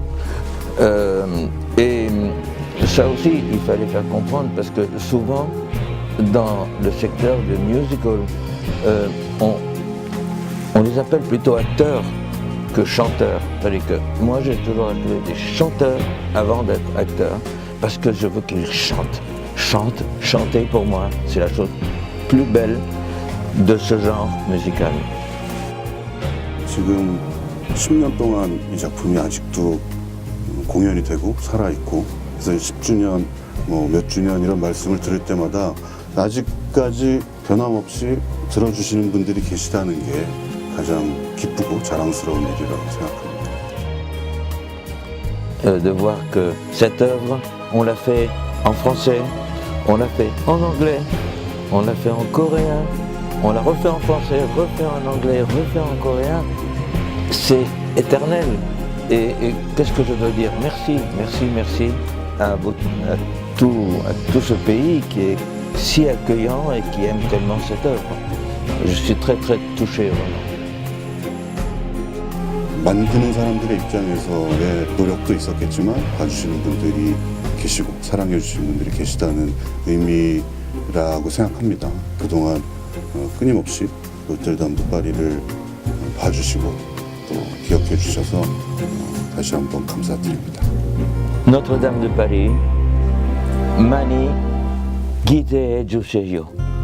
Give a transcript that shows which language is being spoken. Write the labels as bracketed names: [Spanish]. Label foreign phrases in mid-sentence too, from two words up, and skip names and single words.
[French] Et ça aussi, il fallait faire comprendre parce que souvent, dans le secteur du musical, on les appelle plutôt acteurs que chanteurs. C'est-à-dire que moi j'ai toujours appelé des chanteurs avant d'être acteurs parce que je veux qu'ils chantent. Chanter pour moi, c'est la chose plus belle de ce genre musical. [Korean] 지금 10년 동안 이 작품이 아직도 공연이 되고 살아있고 그래서 10주년, 몇 주년 이런 말씀을 들을 때마다 아직까지 변함없이 들어주시는 분들이 계시다는 게 가장 기쁘고 자랑스러운 일이라고 생각합니다. [French] De voir que cette œuvre, on l'a fait en français, on l'a fait en anglais, on l'a fait en coréen, on l'a refait en français, refait en anglais, refait en coréen, c'est éternel. Et qu'est-ce que je dois dire? Merci à tout ce pays qui est si accueillant et qui aime tellement cette œuvre. Je suis très touché vraiment. [Korean] 만드는 사람들의 입장에서의 노력도 있었겠지만 봐주시는 분들이 계시고 사랑해 주시는 분들이 계시다는 의미라고 생각합니다. 그동안 끊임없이 노트르담 드 파리를 봐주시고 또 기억해 주셔서 다시 한번 감사드립니다. Notre-Dame de Paris, 많이 기대해 주세요.